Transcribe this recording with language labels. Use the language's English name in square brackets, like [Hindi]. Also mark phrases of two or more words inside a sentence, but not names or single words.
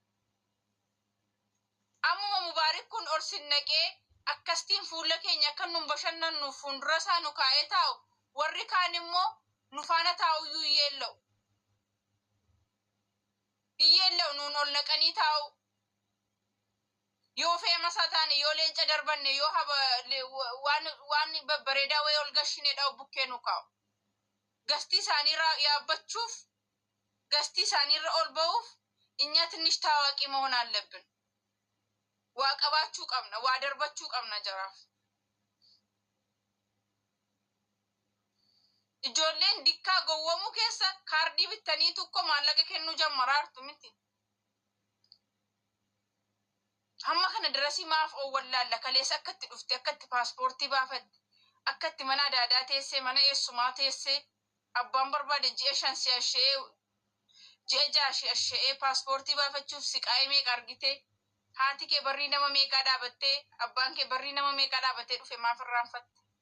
[Oromo] Ammuma mubaarik kun ol sinnaqee akkastiin fuula keenya akka nun bashannannu fuuldura isaa nu kaa'ee taa'u warri kaan immoo nu faana taa'uyyuu hiyyeella'u nuun ol naqanii taa'u. Yoo feemasa taane yoo leenca darbanne yoo waan babbareedaa wayii ol gashineedha bukkee nu kaa'u. Gastii isaaniirraa yaabbachuuf gastii isaaniirra ol ba'uuf inya [Amharic] ትንሽ ታዋቂ መሆን አለብን. [Oromo] waa qabaachuu qabna waa darbachuu qabna jaraaf. Ijoolleen dikkaa gowwamuu keessa kaardii bittanii tokko maallaqa kennuu jammaraartu miti. Hamma kana dirasii maaf owwallaalla kaleessa akkatti dhufte akkatti paaspoortii baafatte akkatti mana adaadaa teessee mana eessumaa teessee abbaan barbaade ji'a 5 si'ashee ji'a 6 si'ashee paaspoortii baafachuuf siqaa'ee meeqa argite haati kee barrii nama meeqaa dhaabattee abbaan kee barrii nama meeqaa dhaabattee dhufe maaf irraanfatte.